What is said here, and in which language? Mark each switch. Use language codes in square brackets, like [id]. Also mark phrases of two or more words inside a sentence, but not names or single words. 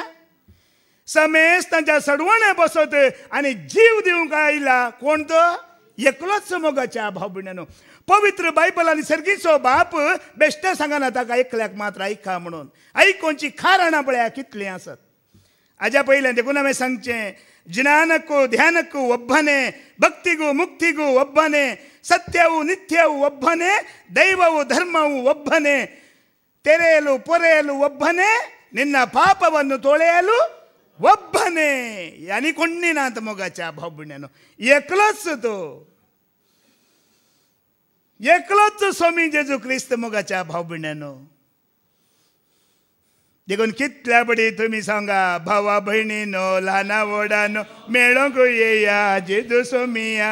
[kok] समेस्तांच्या सडवणे बसत आनी जीव दिवंक आयला. कोण तो? एकलोच मोगाच्या भाबडीनो. पवित्र बायबलांनी सर्गीचो बाप बेश्टे सांगना ताका एकल्याक मात्र ऐका म्हणून. आयकोनची खाराणां पळया कितली आसत. हाज्या पयलें देखून हांवें सांगचें, [kn] ज्ञानಕ್ಕೂ ಧ್ಯಾನಕ್ಕೂ ಒಬ್ಬನೇ, ಭಕ್ತಿಗೂ ಮುಕ್ತಿಗೂ ಒಬ್ಬನೇ, ಸತ್ಯವೂ ನಿತ್ಯವೂ ಒಬ್ಬನೇ, ದೈವವೂ ಧರ್ಮವೂ ಒಬ್ಬನೇ, ತೆರೆಯಲು ಪೊರೆಯಲು ಒಬ್ಬನೇ, ನಿನ್ನ ಪಾಪವನ್ನು ತೊಳೆಯಲು ಒಬ್ಬನೇ. [kok] यानी कोणी ना तर मोगाच्या भावबिण्यानो. एकलोच तो, एकलोच स्वामी जेजू ख्रिस्त मोगाच्या भावबिण्यानो. देखून कितल्या बडी तुम्ही सांगा, भावा बहिणीनो लहाना वडानो मेळोंक येया जेजू सोमिया.